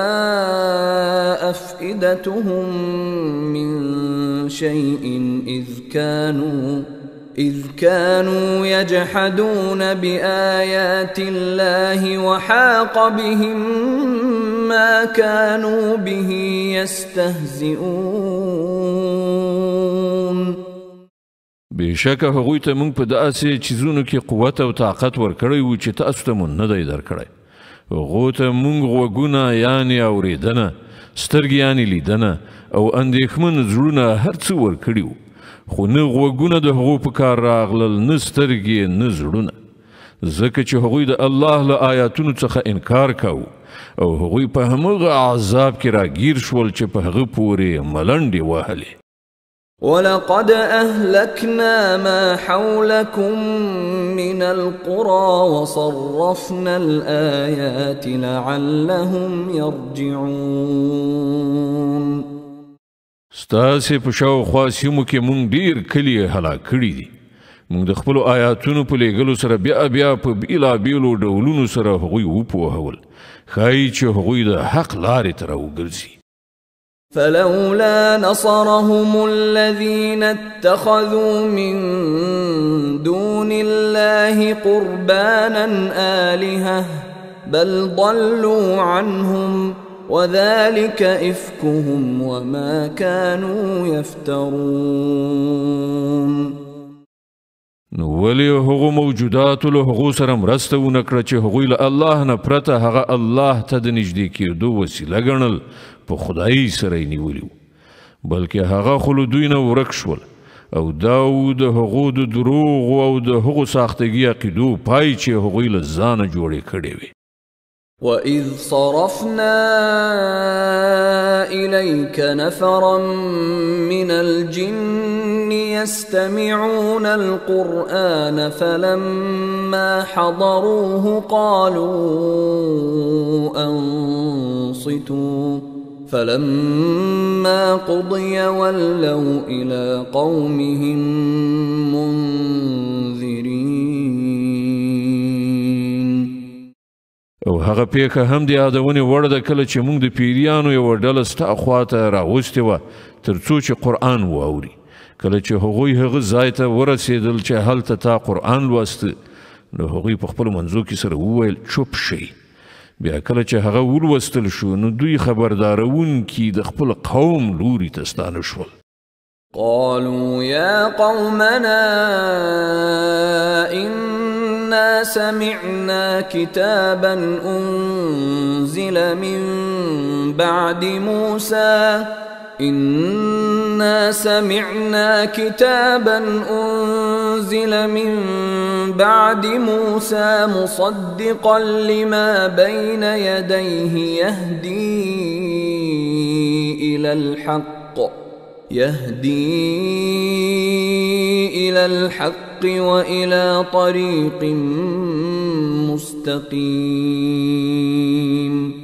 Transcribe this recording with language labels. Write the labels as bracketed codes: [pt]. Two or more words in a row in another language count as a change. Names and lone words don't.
[ar] أفئدتهم من شيء إذ كانوا يجحدون بآيات الله وحاق بهم ما كانوا به يستهزئون. [ps] بشکه هغوی ته موږ په داسې چیزونو کې قوت او طاقت ورکړی وو چې تاسو ته مو نه دی درکړی. هغو ته موږ غوږونه یعنې اورېدنه، سترګې یعنې لیدنه او اندېښمن زړونه هر څه ورکړي وو، خو نه غوږونه د هغو په کار راغلل، نه سترګې، نه زړونه، ځکه چې هغوی د الله له آیاتونو څخه انکار کاوه او هغوی په همغه عذاب کې راګیر شول چې په هغه پورې ملنډې وهلې. [ar] ولقد أهلكنا ما حولكم من القرى وصرفنا الآيات لعلهم يرجعون. [ps] ستاسې په شاوخوا سیمو کې مونږ ډېر کلي هلاک کړي دي. مونږ د خپلو آیاتونو په لیږلو سره بیا په بېلابېلو ډولونو سره هغوی وپوهول، ښایي چې هغوی د حق لارې ته راوګرځي. [ar] فلولا نصرهم الذين اتخذوا من دون الله قربانا آلهة بل ضلوا عنهم وذلك إفكهم وما كانوا يفترون. [ps] نو ولی هغو موجوداتو له هغو سره مرسته ونه کړه چې هغوی له الله نه پرته هغه الله ته د نږدې کېدو وسیله ګڼل، په خدایي سره یې نیولي وو، بلکې هغه خو له دوی نه ورک شول او دا و د هغو د دروغو او د هغو ساختګي عقیدو پای چې هغوی له ځانه جوړې کړې وې. [ar] وَإِذْ صَرَفْنَا إِلَيْكَ نَفَرًا مِنَ الْجِنِّ يَسْتَمِعُونَ الْقُرْآنَ فَلَمَّا حَضَرُوهُ قَالُوا أَنصِتُوا فَلَمَّا قُضِيَ وَلَّوْا إِلَى قَوْمِهِمْ مُنذِرِينَ. [ps] او هغه پیښه هم د یادونې وړ ده کله چې موږ د پیریانو یوه ډله ستا خواته راوستې وه تر څو چې قرآن واوري. کله چې هغوی هغه ځای ته ورسېدل چې هلته تا قرآن لوسته نو هغوی په خپلو منځو کې سره وویل چوپ شئ. بیا کله چې هغه ولوستل شو نو دوی خبردارونکي د خپل قوم لوري ته ستانه شول. [ar] قالوا يا قومنا إنا سمعنا كتابا أنزل من بعد موسى مصدقا لما بين يديه يهدي إلى الحق وإلى طريق مستقيم.